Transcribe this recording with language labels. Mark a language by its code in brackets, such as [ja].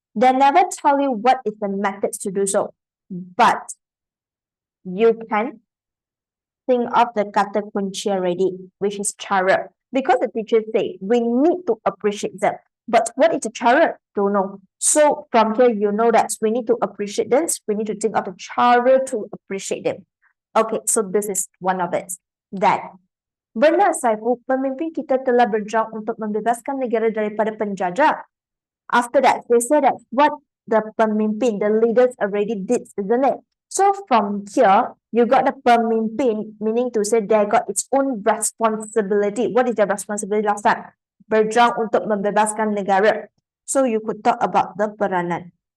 [en] They never tell you what is the methods to do so. But you can think of the kata kunci already, which is cara. Because the teachers say we need to appreciate them. But what is the cara? Don't know. So from here, you know that we need to appreciate this. We need to think of the cara to appreciate them. Okay, so this is one of it. [ms] That benar, Saifu, pemimpin kita telah berjuang untuk membebaskan negara daripada penjajah. [en] After that, they say that what the pemimpin, the leaders already did, isn't it? So from here, you got the pemimpin, meaning to say they got its own responsibility. What is their responsibility last time? [ms] berjuang untuk membebaskan negara. [en] So you could talk about the peranan.